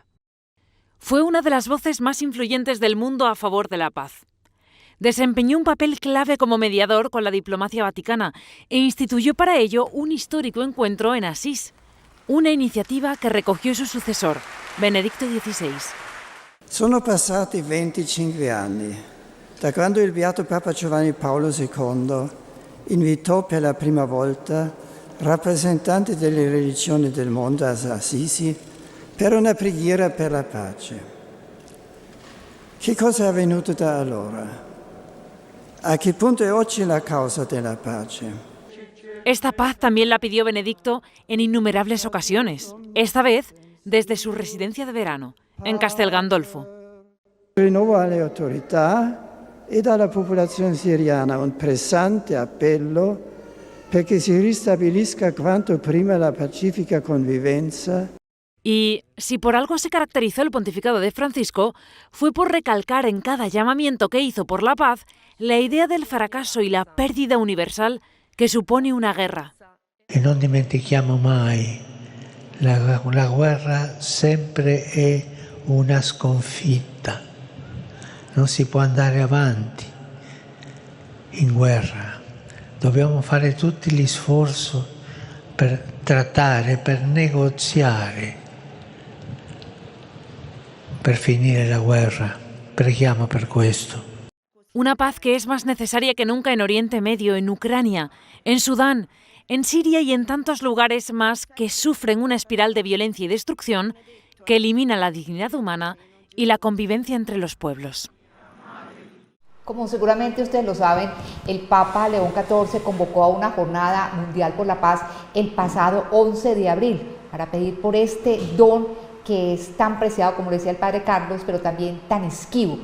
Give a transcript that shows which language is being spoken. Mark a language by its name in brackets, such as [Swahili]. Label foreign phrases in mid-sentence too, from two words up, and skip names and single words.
[Spanish] Fue una de las voces más influyentes del mundo a favor de la paz. Desempeñó un papel clave como mediador con la diplomacia vaticana e instituyó para ello un histórico encuentro en Asís, una iniciativa que recogió su sucesor, Benedicto XVI. [Italian] Sono passati 25 anni da quando il beato Papa Giovanni Paolo II invitò per la prima volta rappresentanti delle religioni del mondo a Assisi per una preghiera per la pace. Che cosa è avvenuto da allora? ¿A qué punto è oggi la causa della pace? [Spanish] Esta paz también la pidió Benedicto en innumerables ocasiones, esta vez desde su residencia de verano, en Castel Gandolfo. [Italian] Rinnovo alle autorità e alla popolazione siriana un pressante appello perché si ristabilisca quanto prima la pacifica convivenza. [Spanish] Y si por algo se caracterizó el pontificado de Francisco, fue por recalcar en cada llamamiento que hizo por la paz la idea del fracaso y la pérdida universal que supone una guerra. [Italian] E non dimentichiamo mai, la guerra sempre è una sconfitta. Non si può andare avanti in guerra. Dobbiamo fare tutti gli sforzi per trattare, per negoziare, per finire la guerra. Preghiamo per questo. [Spanish] Una paz que es más necesaria que nunca en Oriente Medio, en Ucrania, en Sudán, en Siria y en tantos lugares más que sufren una espiral de violencia y destrucción que elimina la dignidad humana y la convivencia entre los pueblos. Como seguramente ustedes lo saben, el Papa León XIV convocó a una jornada mundial por la paz el pasado 11 de abril para pedir por este don que es tan preciado, como decía el Padre Carlos, pero también tan esquivo.